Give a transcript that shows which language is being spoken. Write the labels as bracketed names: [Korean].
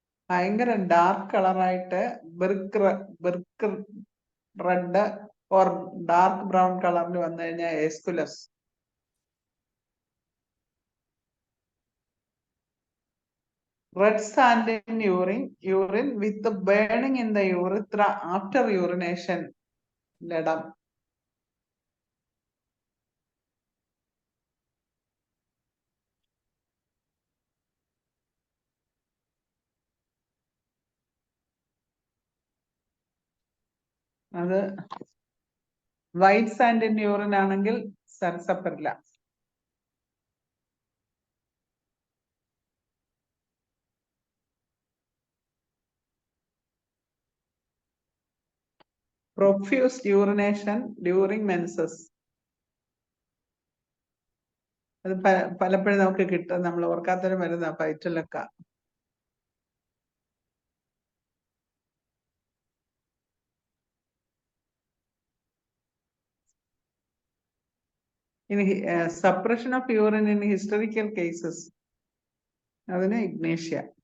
[Malayalam] ഭയങ്കര ഡാർക്ക് കളറായിട്ട് [English] brick red or dark brown [Malayalam] കളറിൽ വന്നു കഴിഞ്ഞാൽ എസ്കുലസ്. [English] Red sand in urine with the burning in the urethra after urination. Ledam. [Malayalam] അത് [English] white sand in urine [Malayalam] ആണെങ്കിൽ സർസപ്പറില്ല. [English] Profuse urination during menses. [Malayalam] അത് പലപ്പോഴും നമുക്ക് കിട്ടും, നമ്മൾ ഓർക്കാത്തൊരു മരുന്നാ പൈറ്റിലൊക്കെ. [English] ഇനി suppression of urine in hysterical cases, അതിന് ignatia.